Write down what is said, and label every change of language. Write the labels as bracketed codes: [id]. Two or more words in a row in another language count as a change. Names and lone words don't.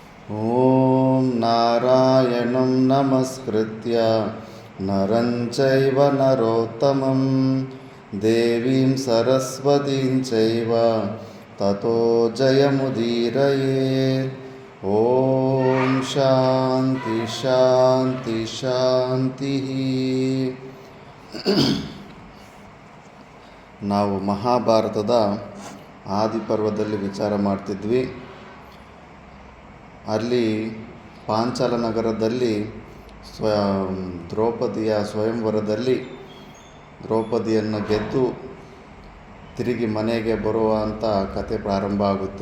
[sa] ಓಂ ನಾರಾಯಣಂ ನಮಸ್ಕೃತ್ಯ ನರಂ ಚೈವ ನರೋತ್ತಮಂ ದೇವೀಂ ಸರಸ್ವತೀಂ ಚೈವ ತತೋ ಜಯಮುದೀರಯೇತ್. ಓಂ ಶಾಂತಿ ಶಾಂತಿ ಶಾಂತಿ. [kn] ನಾವು ಮಹಾಭಾರತದ ಆದಿಪರ್ವದಲ್ಲಿ ವಿಚಾರ ಮಾಡ್ತಿದ್ವಿ. ಅಲ್ಲಿ ಪಾಂಚಾಲ ನಗರದಲ್ಲಿ ದ್ರೌಪದಿಯ ಸ್ವಯಂವರದಲ್ಲಿ ದ್ರೌಪದಿಯನ್ನು ಗೆದ್ದು ತಿರುಗಿ ಮನೆಗೆ ಬರುವಂಥ ಕತೆ ಪ್ರಾರಂಭ ಆಗುತ್ತೆ.